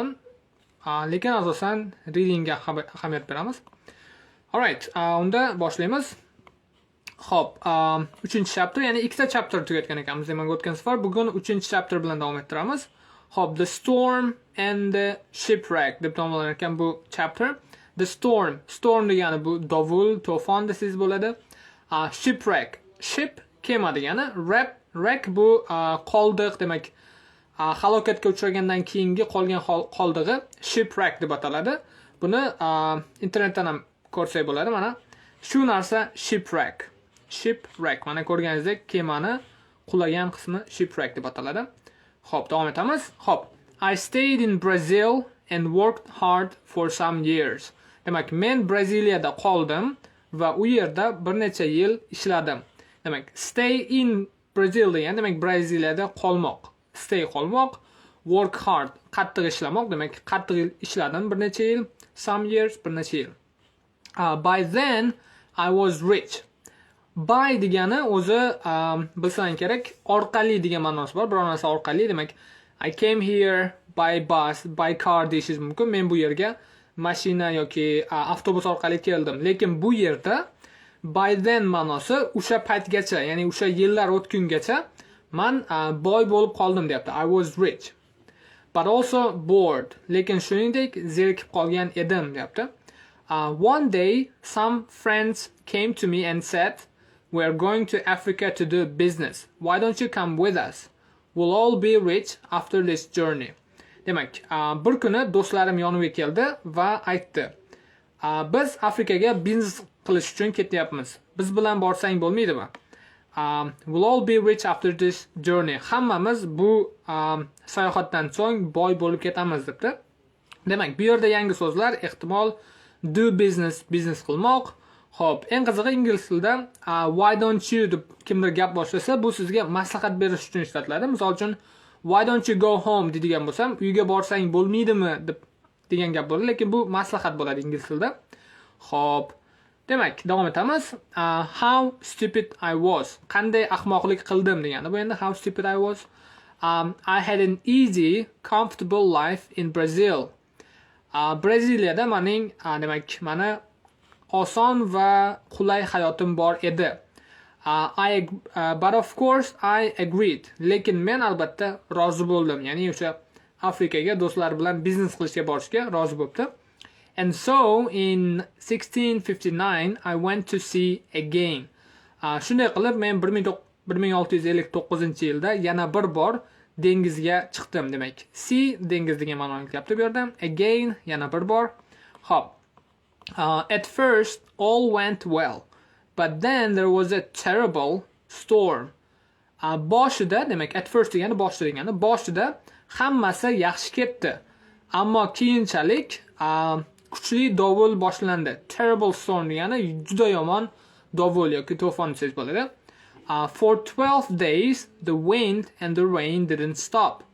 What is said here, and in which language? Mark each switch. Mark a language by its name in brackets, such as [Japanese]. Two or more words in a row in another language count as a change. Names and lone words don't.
[Uzbek] Lekin asosan readingga ahamiyat beramiz. Alright, unda boshlaymiz. Xo'p, 3-chapter, ya'ni ikkita chapter tugatgan ekanmiz demak o'tgan safar. Bugun 3-chapter bilan davom ettiramiz. Xo'p, The Storm and the Shipwrecked deb nomlanar ekan bu chapter. The Storm, storm degani bu dovul, to'fon desangiz bo'ladi. Shipwreck, ship kema degani, wreck bu qoldiq demak. Halokatga uchragandan keyingi qolgan qoldig'i shipwreck deb ataladi. Buni internetdan ham ko'rsak bo'ladi. Mana shu narsa shipwreck. Shipwreck, mana ko'rganingizdek kemani qulagan qismi shipwreck deb ataladi. Xo'p, davom etamiz. Xo'p, [English] I stayed in Brazil and worked hard for some years. [Uzbek] Demak, men Braziliyada qoldim va u yerda bir necha yil ishladim. Demak, [English] stay in Brazil [Uzbek] degan demak Braziliyada qolmoq. [English] Stay qolmoq, work hard, [Uzbek] qattiq ishlamoq, demak qattiq ishladim bir necha yil, [English] some years, [Uzbek] bir necha yil. [English] By then I was rich. [Uzbek] By degani o'zi bilsang kerak, orqali degan ma'nosi bor. Biror narsa orqali, demak [English] I came here by bus, by car [Uzbek] deyishingiz mumkin. Men bu yerga mashina yoki avtobus orqali keldim. Lekin bu yerda [English] by then [Uzbek] ma'nosi o'sha paytgacha, ya'ni o'sha yillar o'tgungacha man boy bo'lib qoldim deyapti. [English] I was rich. But also bored. [Uzbek] Lekin shuningdek zerikib qolgan edim deyapti. [English] One day some friends came to me and said, "We're going to Africa to do business. Why don't you come with us? We'll all be rich after this journey." [Uzbek] Demak, bir kuni do'stlarim yonimga keldi va aytdi, "Biz Afrikaga biznes qilish uchun ketyapmiz. Biz bilan borsang bo'lmaydimi? [English] We'll all be rich after this journey." [Uzbek] Hammamiz bu sayohatdan so'ng boy bo'lib ketamiz debdi. Demak, bu yerda yangi so'zlar, ehtimol [English] do business, [Uzbek] biznes qilmoq. Xo'p, eng qizig'i ingliz tilida [English] why don't you [Uzbek] deb kimdir gap boshlasa, bu sizga maslahat berish uchun ishlatiladi. Misol uchun [English] why don't you go home [Uzbek] deydigan bo'lsam, uyga borsang bo'lmaydimi deb degan gap bo'ladi, lekin bu maslahat bo'ladi ingliz tilida. Xo'p, demak, davom etamiz. [English] How stupid I was. [Uzbek] Qanday ahmoqlik qildim degani. Bu endi [English] how stupid I was. I had an easy, comfortable life in Brazil. [Uzbek] Braziliyada mening demak, mana oson va qulay hayotim bor edi. [English] But of course I agreed. [Uzbek] Lekin men albatta rozi bo'ldim. Ya'ni o'sha Afrikaga do'stlar bilan biznes qilishga borishga rozi bo'libdi. [English] And so in 1659 I went to sea again. [Uzbek] Shunday qilib men 1659-yilda yana bir bor dengizga chiqdim demak. Sea dengiz degan ma'noni qilyapti bu yerda. Again yana bir bor. Hop. [English] At first all went well, but then there was a terrible storm. [Uzbek] Boshida demak [English] at first [Uzbek] degani boshida degani. Boshida hammasi yaxshi ketdi. Ammo keyinchalik kuchli dovul boshlandi. [English] Terrible storm [Uzbek] degani juda yomon dovul yoki to'fon desangiz bo'ladi. [English] For 12 days the wind and the rain didn't stop.